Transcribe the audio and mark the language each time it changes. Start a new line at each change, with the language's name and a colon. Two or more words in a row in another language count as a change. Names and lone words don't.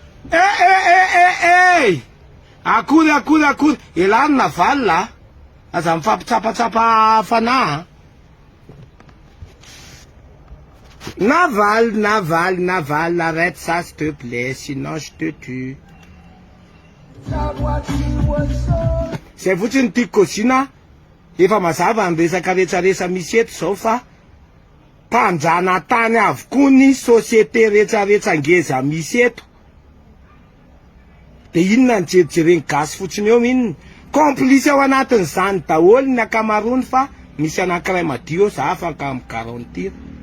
Malagasy: Akory elany navalina aza mifampitsapatsapa fanahy Naval,
French: arrête ça s'il te plaît, sinon je te tue.
Malagasy: C'est fotsiny tiako kozina efa mazava ny resaka rehetrarehetra misy eto zao fa mpanjana tany avokoa ny société rehetrarehetra ngeza misy eto. De inona ny jerijereny gasy fotsiny eo inona complice ao anatin'izany daholo ny akamarony fa misy anankiray madio za afaka migarantir.